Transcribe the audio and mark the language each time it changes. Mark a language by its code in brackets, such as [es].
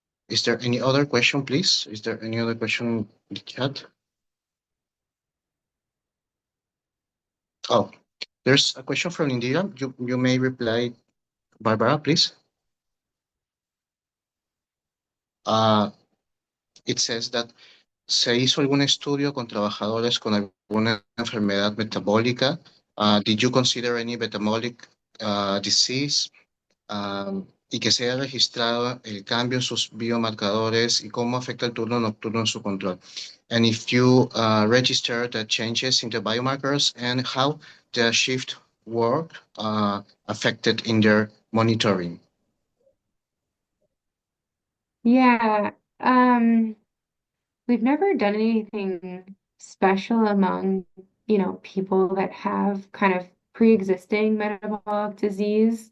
[en] Is there any other question, please? Is there any other question in the chat? Oh, there's a question from Indira. You may reply, Barbara, please. It says that [es] se hizo algún estudio con trabajadores con alguna enfermedad metabólica. [en] Did you consider any metabolic disease? [es] y que se haya registrado el cambio en sus biomarcadores y cómo afecta el turno nocturno en su control. [en] And if you register the changes in the biomarkers and how the shift work affected in their monitoring. Yeah, we've never done anything special among, people that have kind of pre-existing metabolic disease.